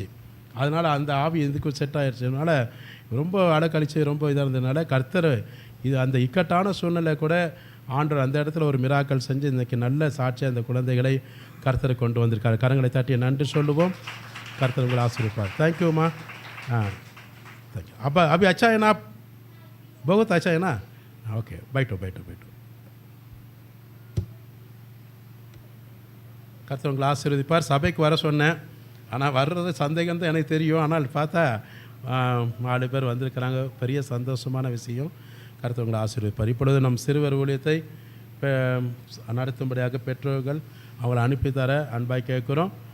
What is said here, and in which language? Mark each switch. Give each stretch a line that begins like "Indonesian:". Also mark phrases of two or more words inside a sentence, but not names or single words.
Tamil: அதனால் அந்த ஆவி இதுக்கு செட் ஆகிடுச்சதுனால ரொம்ப அலக்கழிச்சு ரொம்ப இதாக இருந்ததுனால கர்த்தர் இது அந்த இக்கட்டான சூழ்நிலை கூட ஆண்டவர் அந்த இடத்துல ஒரு மிராக்கள் செஞ்சு இன்றைக்கி நல்ல சாட்சியாக அந்த குழந்தைகளை கர்த்தரை கொண்டு வந்திருக்காரு. கரங்களை தட்டி நன்றி சொல்லுவோம். கர்த்தர் உங்களை ஆசீர்வதிப்பார். தேங்க்யூம்மா.
Hindi: தேங்க்யூ. அப்போ अभी अच्छा है ना? बहुत अच्छा है ना? ओके, बैठो.
Tamil: கர்த்தர் உங்களை ஆசீர்வதிப்பார். சபைக்கு வர சொன்னேன், ஆனால் வர்றது சந்தேகம் தான் எனக்கு தெரியும். ஆனால் பார்த்தா 4 பேர் வந்திருக்கிறாங்க. பெரிய சந்தோஷமான விஷயம். கர்த்தர் உங்களை ஆசீர்வதிப்பார். இப்பொழுது நம் சிறுவர் ஊழியத்தை நடத்தும்படியாக பெற்றோர்கள் அவங்களை அனுப்பி தர அன்பாய் கேட்குறோம்.